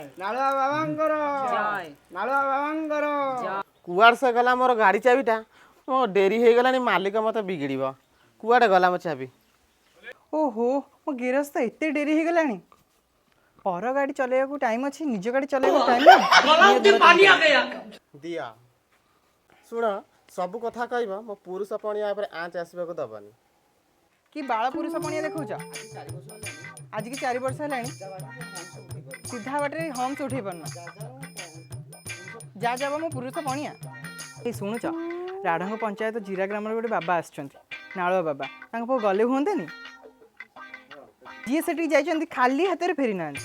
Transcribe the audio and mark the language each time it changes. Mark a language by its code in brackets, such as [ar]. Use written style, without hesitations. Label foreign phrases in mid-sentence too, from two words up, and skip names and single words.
[or] ନାଳୁଆ ବାବାଙ୍କର ଜୟ ନାଳୁଆ ବାବାଙ୍କର କୁଆଡ଼େ ସେ ଗଲା ମୋର ଗାଡ଼ି ଚାବିଟା? ମୋ ଡେରି ହେଇଗଲାଣି ମାଲିକ ମୋତେ ବିଗିଡ଼ିବ। କୁଆଡ଼େ ଗଲା ମୋ ଚାବି? ଓହୋ ମୋ ଗିରସ୍ତ ଏତେ ଡେରି ହେଇଗଲାଣି ପର ଗାଡ଼ି ଚଲେଇବାକୁ ଟାଇମ୍ ଅଛି ନିଜ ଗାଡ଼ି ଚଲେଇବାକୁ ଟାଇମ୍ [hi] गलाव में पानी आ गया [or] ଦିଅ ଶୁଣ ସବୁ କଥା କହିବ ମୋ ପୁରୁଷ ପଣିଆ ଉପରେ ଆଞ୍ଚ ଆସିବାକୁ ଦବନି। କି ବାଳ ପୁରୁଷ ପଣିଆ ଦେଖାଉଛ ଆଜିକି 4 ବର୍ଷ ହେଲାଣି ସିଧା ବାଟରେ ହମ୍ସ ଉଠେଇ ପାରୁନ ଯା ଯାବ ମୋ ପୁରୁଷ ପଣିଆ ଏଇ ଶୁଣୁଛ ରାଢ଼ଙ୍କ ପଞ୍ଚାୟତ ଜିରା ଗ୍ରାମରେ ଗୋଟେ ବାବା ଆସିଛନ୍ତି ନାଳୁଆ ବାବା ତାଙ୍କ ପାଖକୁ ଗଲେ ହୁଅନ୍ତାନି ଯିଏ ସେଠିକି ଯାଇଛନ୍ତି ଖାଲି ହାତରେ ଫେରି ନାହାନ୍ତି